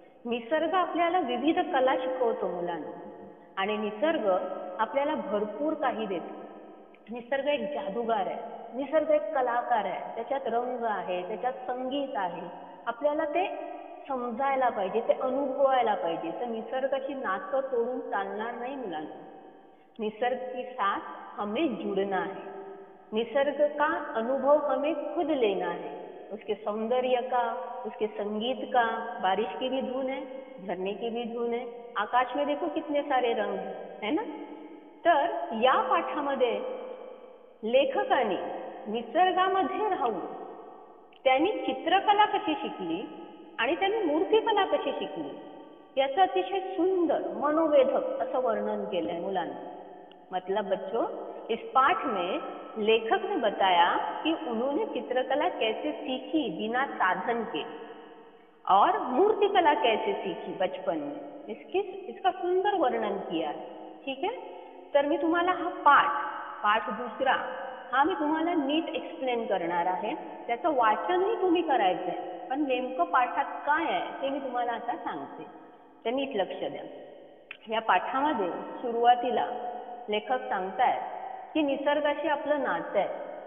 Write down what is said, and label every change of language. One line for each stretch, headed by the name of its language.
Marathi: निसर्ग आपल्याला विविध कला शिकवतो मुलांना, आणि निसर्ग आपल्याला भरपूर काही देतो. निसर्ग एक जादूगार आहे, निसर्ग एक कलाकार आहे. त्याच्यात रंग आहे, त्याच्यात संगीत आहे. आपल्याला ते समजायला पाहिजे, ते अनुभवायला पाहिजे. तर निसर्गाची नातं तोडून चालणार नाही मुलांना.
Hindi: निसर्ग की साथ हमें जुड़ना है, निसर्ग का अनुभव हमें खुद लेना है. उसके सौंदर्य का, उसके संगीत का, बारिश की भी धुन है, झरने की भी धुन है, आकाश में देखो कितने सारे रंग है ना.
Marathi: तर या पाठामध्ये लेखकाने निसर्गामध्ये राहून त्यांनी चित्रकला कशी शिकली आणि त्यांनी मूर्तिकला कशी शिकली याचं अतिशय सुंदर मनोवेधक असं वर्णन केलंय मुलांना.
Hindi: मतलब बच्चों, इस पाठ में लेखक ने बताया कि उन्होंने चित्रकला कैसे सीखी बिना साधन के और मूर्तिकला कैसे सीखी बचपन में. इसका सुंदर वर्णन किया है. ठीक है.
Marathi: तर मी तुम्हाला हा पाठ दुसरा हा मी तुम्हाला नीट एक्सप्लेन करणार आहे. त्याचं वाचनही तुम्ही करायचं आहे, पण नेमकं पाठात काय आहे ते मी तुम्हाला आता सांगते. तर नीट लक्ष द्या. या पाठामध्ये सुरुवातीला लेखक सांगतायत की निसर्गाशी आपलं नातं आहे.